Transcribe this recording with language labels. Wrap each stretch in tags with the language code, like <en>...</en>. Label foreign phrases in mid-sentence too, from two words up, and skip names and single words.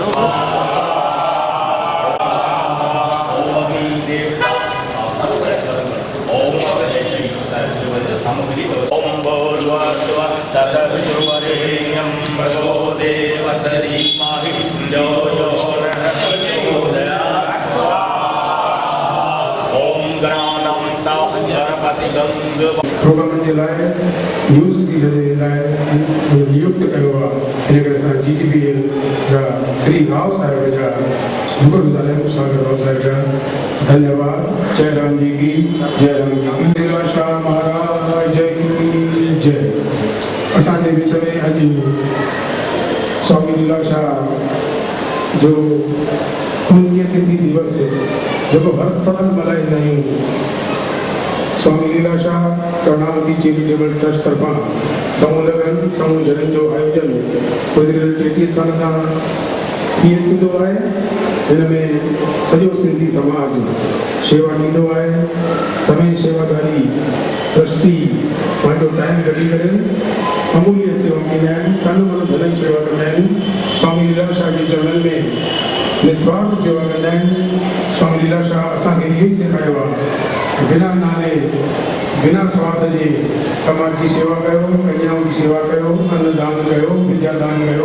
<sa>ओम भूर्भुवः तत्सवितुर्वरेण्यं भर्गो देवस्य धीमहि धियो यो नः प्रचोदयात्। ओम गणानां गंध</sa> <sd>प्रोग्राम जे लाइ न्यूज़ जे लाइ नियुक्त कयो आहे। इन करे असां GTPL जा श्री राव साहिब जा शुक्रगुज़ार आहियूं, सागर राव साहिब जा। धन्यवाद।</sd> <hi>जय राम जी की जय। राम जी की लीलाशाह महाराज की जय।</hi> <sd>असांजे विच में अॼु स्वामी लीलाशाह जो पुण्यतिथि दिवस जेको हर साल मल्हाईंदा आहियूं। स्वामी लीलाशाह कर्णावती चैरिटेबल ट्रस्ट तरफां समूह लगन समूह जड़नि जो आयोजन गुज़िरियल 33 साल खां थींदो आहे। हिन में सॼो सिंधी समाज शेवा ॾींदो आहे। समय शेवादारी ट्रस्टी पंहिंजो टाइम कढी करे अमूल्य सेवा कंदा आहिनि, तन मन धन शेवा कंदा आहिनि। स्वामी लीलाशाह जे चरणनि में निस्वार्थ सेवा कंदा आहिनि। स्वामी लीलाशाह असांखे इहो ई सेखारियो आहे, बिना नाले बिना स्वार्थ जे समाज की सेवा कयो, कन्याओं की सेवा कयो, अन्नदान कयो, विद्यादान कयो।</sd>